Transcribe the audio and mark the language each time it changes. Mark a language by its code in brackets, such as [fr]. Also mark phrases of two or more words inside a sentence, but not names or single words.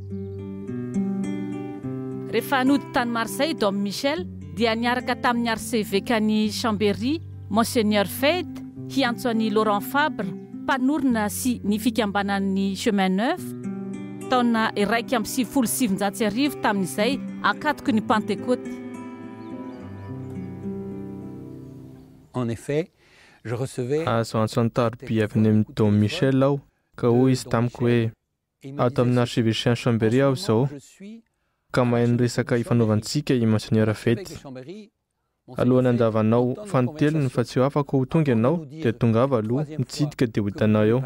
[mg] Rehefa nody tany Marseille Dom Michel dia niaraka tamin'ny arcevêque ny Chambéry Monseigneur Fede hiantso an'i Laurent Fabre mpanorina sy ny fikambanan'ny Chemin Neuf taona 177 tamin'izay akatoko ny Pentecôte. [fr] En effet, je recevais [mg] azo antso an-taroby avy any amin'ny Dom Michel aho ka hoy izy tamiko hoe ato amin'ny archevêché Chambéry aho izao ka mahay niresaka ifanaovantsika i Monseigneur Fede. Alohan'ny andavanao fanotelony fa tsy ho afaka ho tonga ianao dia tongava aloha mitsidika dia ho hitanao eo.